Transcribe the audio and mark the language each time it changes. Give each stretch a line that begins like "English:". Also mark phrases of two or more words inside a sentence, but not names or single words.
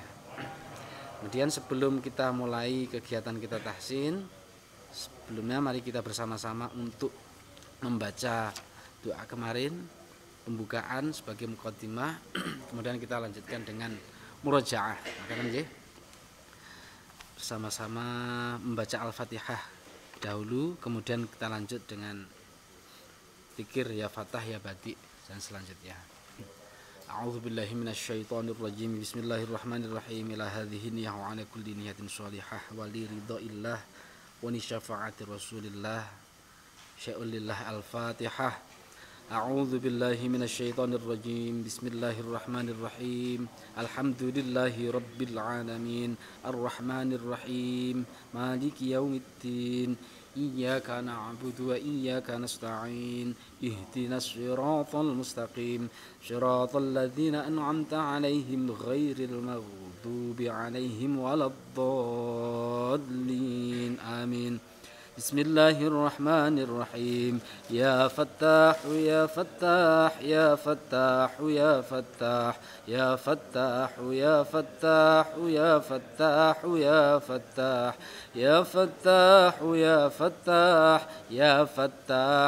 Indonesian: Kemudian sebelum kita mulai kegiatan kita tahsin, sebelumnya mari kita bersama-sama untuk membaca doa kemarin, pembukaan sebagai muqaddimah. Kemudian kita lanjutkan dengan murojaah. Maka bersama-sama membaca Al-Fatihah dahulu, kemudian kita lanjut dengan zikir
Arabic: يا فتاح يا بديع
Indonesian: dan selanjutnya.
Arabic: أعوذ بالله من الشيطان الرجيم. بسم الله الرحمن الرحيم. إلى هذه النية وعلى كل نية صالحة ولرضا الله ولشفاعة رسول الله شيء لله. الفاتحة. أعوذ بالله من الشيطان الرجيم. بسم الله الرحمن الرحيم. الحمد لله رب العالمين. الرحمن الرحيم. مالك يوم الدين. إياك نعبد وإياك نستعين. اهدنا الصراط المستقيم. صراط الذين أنعمت عليهم غير المغضوب عليهم ولا الضالين. Amin. بسم الله الرحمن الرحيم. يا فتاح، يا فتاح، يا فتاح، يا فتاح، يا فتاح، يا فتاح، يا فتاح، يا فتاح، يا فتاح، يا فتاح، يا فتاح,